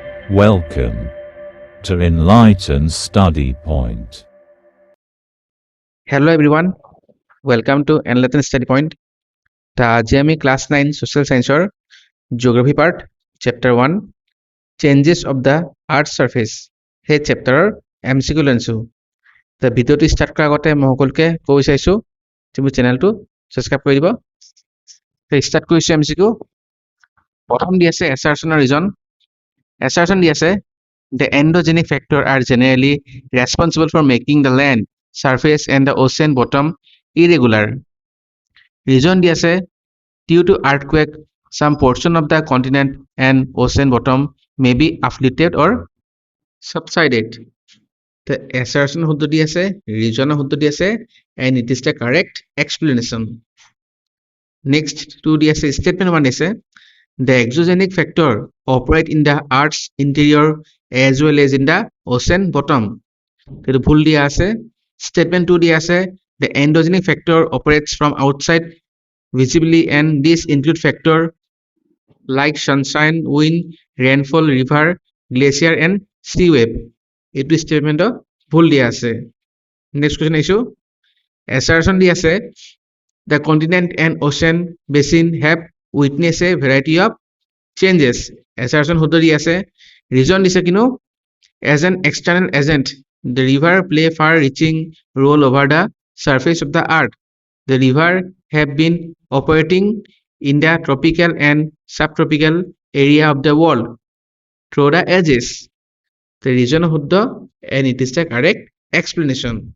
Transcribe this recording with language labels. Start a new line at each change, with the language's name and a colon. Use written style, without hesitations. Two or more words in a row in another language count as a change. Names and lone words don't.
English: Welcome to Enlighten Study Point. hello everyone welcome to Enlighten Study Point
Assamese: তা আজি আমি
English: class 9 social science geography part chapter 1 changes of the earth surface
Assamese: সেই চেপ্টাৰৰ MCQ লৈ আনিছোঁ। তা ভিডিঅ'টো ষ্টাৰ্ট কৰাৰ আগতে মই সকলোকে ক'ব বিচাৰিছোঁ যে মোৰ চেনেলটো ছাবস্ক্ৰাইব কৰি দিব। ষ্টাৰ্ট কৰিছোঁ MCQ। প্ৰথম দি আছে
English: assertion reason. এছাৰশ্যন
Assamese: দি আছে
English: the endogenic factors are generally responsible for making the land surface and the ocean bottom irregular. Reason
Assamese: দি আছে
English: due to earthquake some portion of the continent and ocean bottom may be uplifted or subsided. The assertion
Assamese: শুদ্ধ দি আছে,
English: reason
Assamese: শুদ্ধ দি আছে,
English: and it is the correct explanation. Next two
Assamese: দি আছে
English: statement one ase the exogenic factor operate in the earth's interior as well as in the ocean bottom.
Assamese: কিন্তু ভুল দিয়া আছে।
English: Statement 2
Assamese: দিয়া আছে
English: the endogenic factor operates from outside visibly and these include factor like sunshine, wind, rainfall, river, glacier and sea wave.
Assamese: এইটো statement ভুল দিয়া আছে।
English: Next question
Assamese: আহিছো।
English: Assertion
Assamese: দিয়া আছে
English: the continent and ocean basin have witnessed a variety of changes.
Assamese: Assertion শুদ্ধ দি আছে।
English: Reason
Assamese: দিছে কিনো
English: as an external agent the river play far reaching role over the surface of the earth. The river have been operating in the tropical and subtropical area of the world through the ages. The reason শুদ্ধ and it is the correct explanation.